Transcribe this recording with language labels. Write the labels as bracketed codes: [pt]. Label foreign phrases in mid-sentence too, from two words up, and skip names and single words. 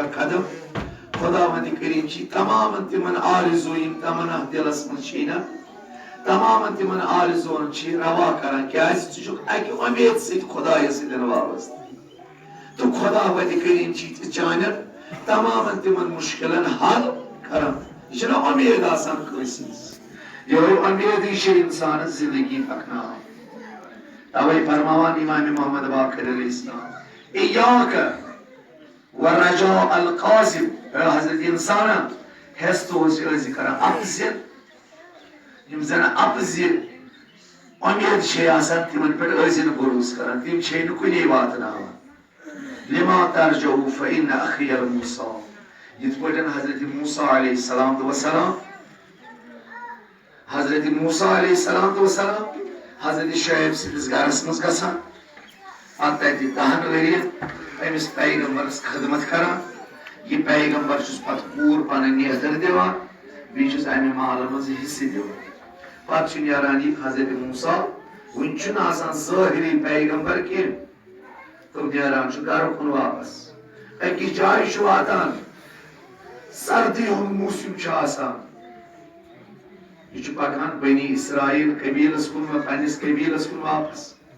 [ks] اکھ قدم خۄداوندِ کریٖم چھی تمامن تِمن آرزوٗ یِم تمنا دِلس منٛز چھی نہ تمامن تِمن آرزوٗون چھی روا کران کیازِ ژٕ چھُکھ اکہِ اُمید سۭتۍ خۄدایس سۭتۍ وابستہٕ تہٕ خۄداوندِ کریٖم چھی ژےٚ چانٮ۪ن تمامن تِمن مُشکلن حل کران یہِ چھنہ اُمید آسان کٲنٛسہِ ہٕنٛز یہوے اُمیدٕے چھِ انسانس زندگی پکناوان توے فرماوان امام محمد باقر [ar] علیہ السلام ایاک ورجاء القاذب [ks] حضرت انسانا ہٮ۪س تہٕ ٲسۍ کران اپزِ یِم زن اپزِ اُمید چھے آسان تِمن پٮ۪ٹھ ٲسۍ نہٕ بروسہٕ کران تِم چھے نہٕ کُنے واتناوان [ar] لما ترجعوا فإن أخي موسى [ks] یِتھ پٲٹھۍ حضرت موسیٰ [ar] علیہ السلام وسلام [ks] حضرت موسیٰ [ar] علیہ السلام وسلام [ks] حضرت شعیب سٕنٛدِس گرس منٛز گژھان پتہٕ تتہِ 10 ؤرین أمِس پیغمبرس خدمت کران یہِ پیغمبر چھُس پتہٕ پوٗرٕ پنٕنۍ نیتر دِوان بیٚیہِ چھُس امہِ مالہٕ منٛز حصہٕ دِوان پتہٕ چھُ نیران یہِ حضرت موسیٰ وُنہِ چھُنہٕ آسان ظٲہری پیغمبر کینٛہہ تہٕ نیران چھُ گرٕ کُن واپس أکِس جایہِ چھُ واتان سردی ہُنٛد موسم چھُ آسان یہِ چھُ پکان بنی اسرائیل قبیلس کُن پننِس قبیلس کُن واپس